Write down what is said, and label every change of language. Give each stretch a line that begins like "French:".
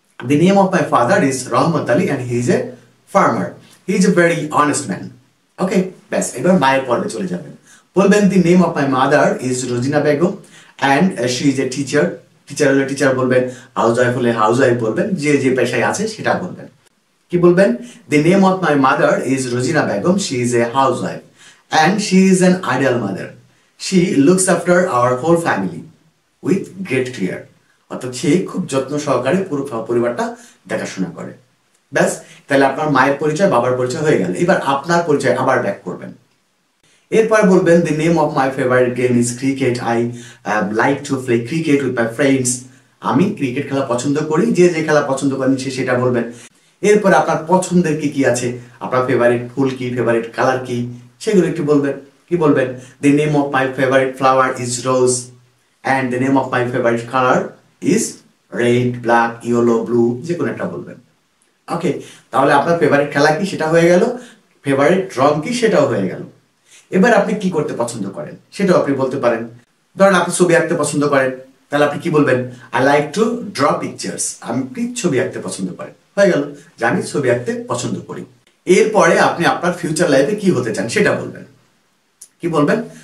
English: The name of my father is Rahmat Ali and he is a farmer, he is a very honest man.
Bangla: ওকে, ব্যাস, এবার মায়ের পর্বে চলে যাবেন। বলবেন
English: The name of my mother is Rozina Begum and she is a teacher.
Bangla: Teacher হলে teacher বলবেন, house wife হলে হাউস ওয়াইফ বলবেন, যে যে পেশায় আছে সেটা বলবেন। কি বলবেন?
English: The name of my mother is Rosina Begum. She is a housewife and she is an ideal mother. She looks after our whole family with great care.
Bangla: অর্থাৎ সে খুব যত্ন সহকারে পুরো পরিবারটা দেখাশোনা করে। ব্যাস, তাহলে আপনার মায়ের পরিচয়, বাবার পরিচয় হয়ে গেল। এবার আপনার পরিচয় আবার ব্যাক করবেন। এরপর বলবেন
English: the name of my favorite game is cricket. I like to play cricket with my friends.
Bangla: আমি ক্রিকেট খেলা পছন্দ করি। যে যে খেলা পছন্দ করেন সে সেটা বলবেন। এরপর আপনার পছন্দের কি কি আছে, আপনার ফেভারিট ফুল কি, ফেভারিট কালার কি, সেগুলো একটু বলবেন। কি বলবেন?
English: the name of my favorite flower is rose and the name of my favorite color is red, black, yellow, blue,
Bangla: যে কোনো একটা বলবেন। ওকে, তাহলে আপনার ফেভারিট খেলা কি সেটা হয়ে গেল, ফেভারিট রং কি সেটাও হয়ে গেল। এবার আপনি কি করতে পছন্দ করেন সেটাও আপনি বলতে পারেন। ধরেন আপনি ছবি আঁকতে পছন্দ করেন, তাহলে আপনি কি বলবেন?
English: I like to draw pictures.
Bangla: আমি ছবি আঁকতে পছন্দ করি। হয়ে গেল যে আমি ছবি আঁকতে পছন্দ করি। এরপরে আপনি আপনার ফিউচার লাইফে কি হতে চান সেটা বলবেন। কি বলবেন?